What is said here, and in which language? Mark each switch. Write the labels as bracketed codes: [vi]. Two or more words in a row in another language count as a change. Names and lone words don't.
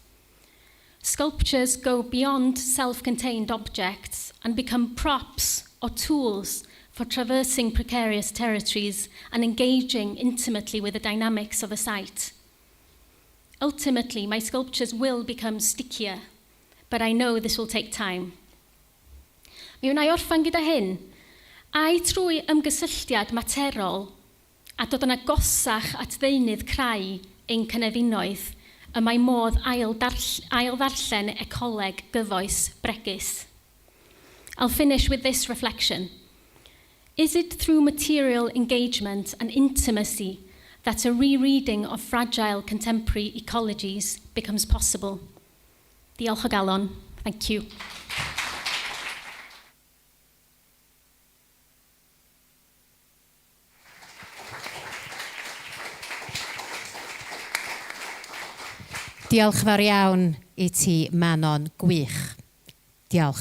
[en] Sculptures go beyond self-contained objects and become props or tools for traversing precarious territories and engaging intimately with the dynamics of a site. Ultimately, my sculptures will become stickier, but I know this will take time. [cy] Mi wna I orffan gyda hyn. Ai trwy ymgysylltiad materol a dod yn agosach at ddeunydd creu ein cynefinoedd y mae modd ail ddarllen ecoleg gyfoes bregus. [en] I'll finish with this reflection. Is it through material engagement and intimacy that a rereading of fragile contemporary ecologies becomes possible? [cy] Diolch o galon. [en] Thank you. [cy] Diolch fawr iawn I ti, Manon, gwych. Diolch.